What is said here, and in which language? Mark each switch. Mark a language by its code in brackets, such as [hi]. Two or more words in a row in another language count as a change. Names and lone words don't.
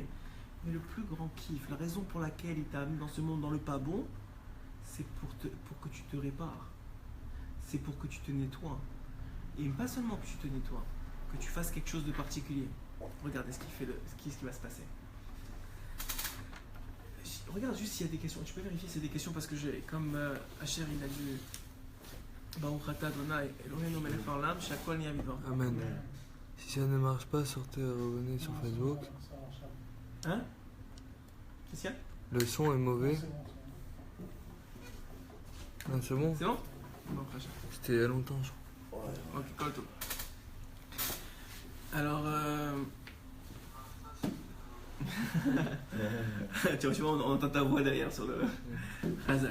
[fr] Mais le plus grand kiff, la raison pour laquelle il t'a amené dans ce monde dans le pas bon, c'est pour que tu te répares. C'est pour que tu te nettoies. Et pas seulement que tu te nettoies, que tu fasses quelque chose de particulier. Regardez ce qui va se passer. Regarde juste s'il y a des questions. Tu peux vérifier s'il y a des questions parce que comme Asher il a dit [he] ברוך אתה אדוני אלוהינו מלך העולם שהכל נהיה בדברו. [fr] Amen. Si ça ne marche pas, sortez revenez sur Facebook. Hein? Qu'est-ce qu'il y a? Le son est mauvais. Ah, c'est bon? C'est bon? Bon, Asher. C'était il y a longtemps, je crois. Ok, cool tout. Alors, tu vois, on entend ta voix derrière sur le Razak.